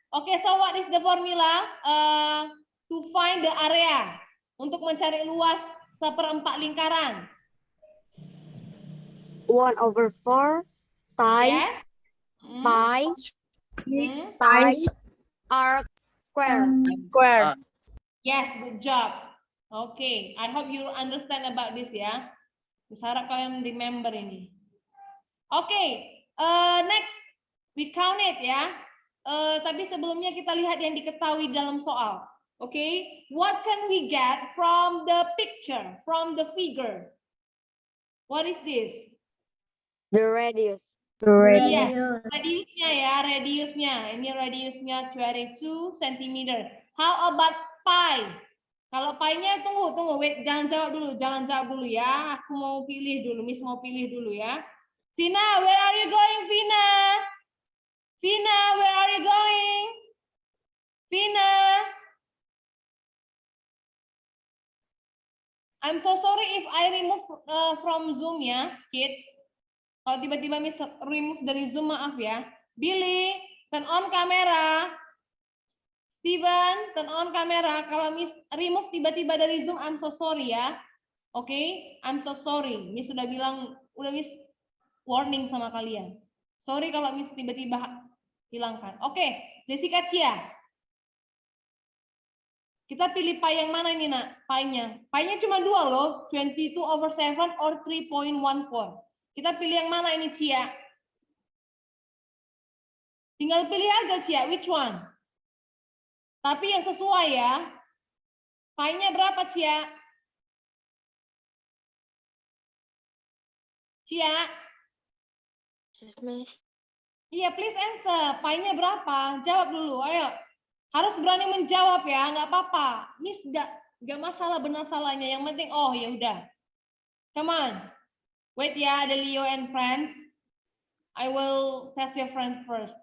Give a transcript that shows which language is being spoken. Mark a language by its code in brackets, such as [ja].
[en] Oke, so what is the formula to find the area? [id] Untuk mencari luas 1/4 lingkaran. [en] 1/4 times Yes. pi Times r square. square. Yes, good job. Okay, I hope you understand about this ya. [id] Saya harap kalian [en] remember ini. Okay, next we count it ya. [id] Tapi sebelumnya kita lihat yang diketahui dalam soal. [en] Okay, what can we get from the picture, from the figure? What is this? The radius. [id] Yes, radiusnya ya, radiusnya. Ini radiusnya 22 cm. [en] How about pi? [id] Kalau pi-nya tunggu, wait, jangan jawab dulu ya. Aku mau pilih dulu, Miss mau pilih dulu ya. [en] Vina, where are you going, Vina? Vina, where are you going? Vina. I'm so sorry if I remove from Zoom ya, kids. [id] Kalau tiba-tiba Miss remove dari Zoom, maaf ya. [en] Billy, turn on kamera. Steven, turn on kamera. [id] Kalau Miss remove tiba-tiba dari Zoom, [en] I'm so sorry ya. Oke, I'm so sorry. [id] Miss sudah bilang, udah Miss warning sama kalian. Sorry kalau Miss tiba-tiba hilangkan. Oke, Jessica Cia. Kita pilih pi yang mana ini, Nak? Pi-nya. Pi-nya cuma 2 loh, 22/7 or 3.14. Kita pilih yang mana ini, Cia? Tinggal pilih aja, Cia, [en] which one? [id] Tapi yang sesuai ya. Pi-nya berapa, Cia? Cia? [en] Yes, Miss. [id] Iya, please answer. Pi-nya berapa? Jawab dulu, ayo. Harus berani menjawab ya, nggak apa-apa. Miss nggak masalah benar salahnya. Yang penting, oh ya udah. Come on. [en] Wait ya, ada Leo and friends. I will test your friends first.